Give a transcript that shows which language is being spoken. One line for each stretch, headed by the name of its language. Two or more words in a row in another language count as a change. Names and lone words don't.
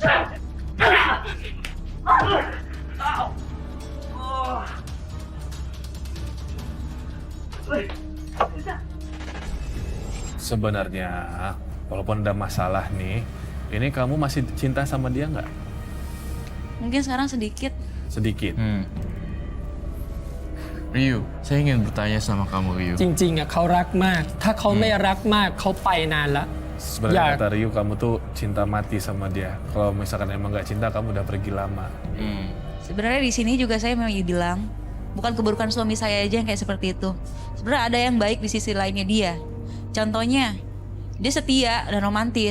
Indonesian: Sebenarnya, walaupun ada masalah nih, ini kamu masih cinta sama dia nggak? Mungkin sekarang sedikit. Sedikit. Ryu, saya ingin bertanya sama kamu, Ryu.
Thai: จริงๆอ่ะเขารักมาก ถ้าเขาไม่รักมากเขาไปนานละ
Indonesian: Sebenarnya kata Ryu, kamu tuh cinta mati sama dia. Kalau misalkan emang nggak cinta, kamu udah pergi lama. Sebenarnya di sini juga saya memang bilang, bukan keburukan suami saya aja yang kayak seperti itu. Sebenarnya ada yang baik di sisi lainnya dia. Contohnya, dia setia dan romantis.